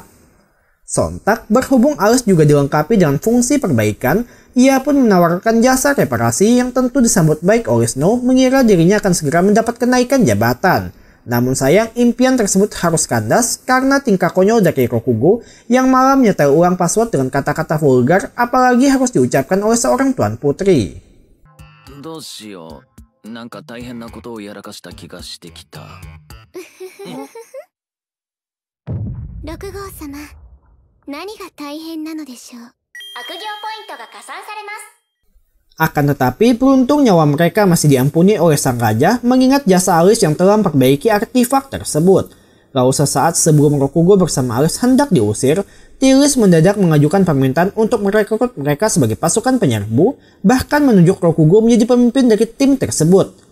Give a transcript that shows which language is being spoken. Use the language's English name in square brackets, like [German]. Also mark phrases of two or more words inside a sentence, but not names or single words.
[Indonesian] Sontak, berhubung Alice juga dilengkapi dengan fungsi perbaikan, ia pun menawarkan jasa reparasi yang tentu disambut baik oleh Snow mengira dirinya akan segera mendapat kenaikan jabatan. Namun sayang, impian tersebut harus kandas karena tingkah konyol dari Rokugo yang malah menyetel ulang password dengan kata-kata vulgar, apalagi harus diucapkan oleh seorang tuan putri. [Japanese] 何が大変なのでしょう。悪行ポイントが加算されます。 [Indonesian] Akan tetapi, beruntung nyawa mereka masih diampuni oleh sang raja mengingat jasa Alice yang telah memperbaiki artefak tersebut. Lalu sesaat sebelum Rokugo bersama Alice hendak diusir, Tilis mendadak mengajukan permintaan untuk merekrut mereka sebagai pasukan penyerbu, bahkan menunjuk Rokugo menjadi pemimpin dari tim tersebut.